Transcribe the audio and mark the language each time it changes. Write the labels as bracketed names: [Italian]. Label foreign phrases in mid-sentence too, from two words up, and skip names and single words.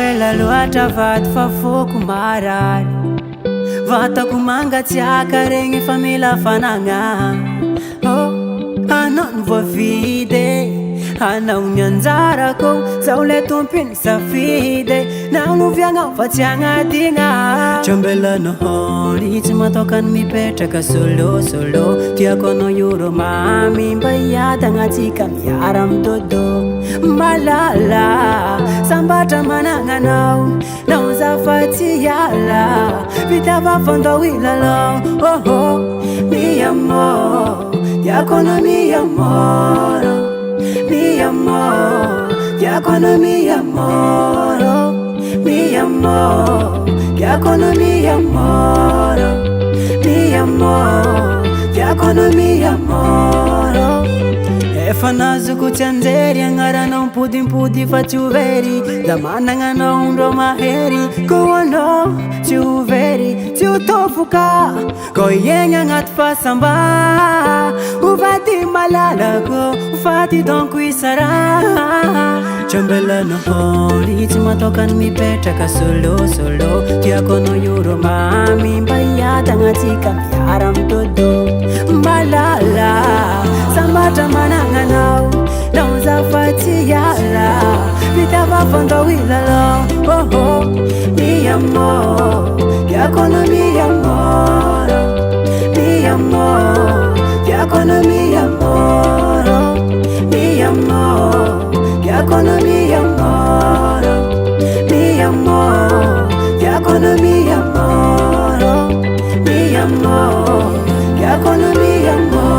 [Malagasy] loatra vato fa foko marary vatako mangatsiaka regny fa mila fanagna oh anao ny voavidy anao ny anjarako zaho le tompiny safidy nanoviagna fa tsy agnadigna trambelanaholy tsy matokany mipetraka solo tiako anao io mami mba hiadagnatsika miara midodo malala sambatra mananganao nao zafatsy hiala vitavafandao ilalao oh oh [Spanish] mi amor [Malagasy] tiako anao [Spanish] mi amor mi amor [Malagasy] tiako anao [Spanish] mi amor mi amor [Malagasy] tiako anao [Spanish] mi amor mi amor [Malagasy] tiako anao [Spanish] mi amor [Malagasy] efa nazoko tsy anjery agnaranao mpodimpody fa tsy overy da managna undro mahery ko anao tsy overy tsy utofoka ko iegna agnaty fasamba uvady malalako ufady donko isara trambelanaholy tsy matokany mipetraka solo tiako anao io mami mba hiadagnatsika miara midodo malala sambatra mananganao nao zafatsy hiala vitavafandao ilalao oh oh [Spanish] mi amor [Malagasy] tiako anao [Spanish] mi amor mi amor [Malagasy] tiako anao [Spanish] mi amor mi amor [Malagasy] tiako anao [Spanish] mi amor mi amor [Malagasy] tiako anao [Spanish] mi amor mi amor [Malagasy] tiako anao [Spanish] mi amor